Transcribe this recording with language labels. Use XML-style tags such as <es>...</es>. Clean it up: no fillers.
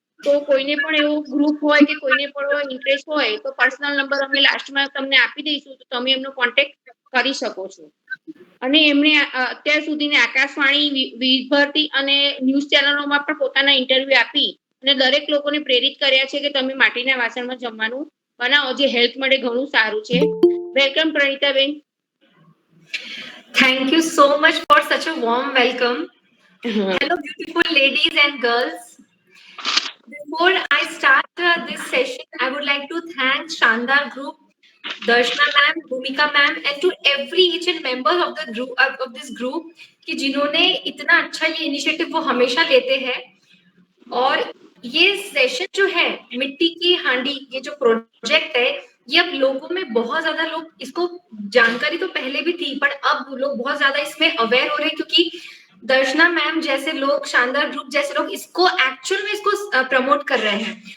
<gu>તો કોઈને પણ એવો ગ્રુપ હોય કે કોઈને પણ ઇન્ટરેસ્ટ હોય તો પર્સનલ નંબર અમે લાસ્ટમાં તમને આપી દઈશું, તો તમે એમનો કોન્ટેક્ટ કરી શકો છો. અને એમણે અત્યાર સુધીની આકાશવાણી, વિભરતી અને ન્યૂઝ ચેનલોમાં પણ પોતાના ઇન્ટરવ્યુ આપી અને દરેક લોકોને પ્રેરિત કર્યા છે કે તમે માટીના વાસણમાં જમવાનું બનાવો, જે હેલ્થ માટે ઘણું સારું છે. Welcome પ્રણીતાબેન.</gu> <en>Thank you so much for such a warm welcome. Hello, beautiful ladies and girls. Before I start this session, I would like to thank Shandar Group, Darshna ma'am, Bhumika ma'am, and to every each and member of the group of this group</en> <hi>कि जिन्होंने इतना अच्छा ये initiative वो हमेशा लेते हैं. और ये सेशन जो है मिट्टी की हांडी, ये जो प्रोजेक्ट है, ये अब लोगों में बहुत ज्यादा लोग इसको जानकारी तो पहले भी थी, पर अब लोग बहुत ज्यादा इसमें अवेयर हो रहे हैं क्योंकि दर्शना मैम जैसे लोग, शानदार ग्रुप जैसे लोग इसको एक्चुअल में इसको प्रमोट कर रहे हैं.</hi>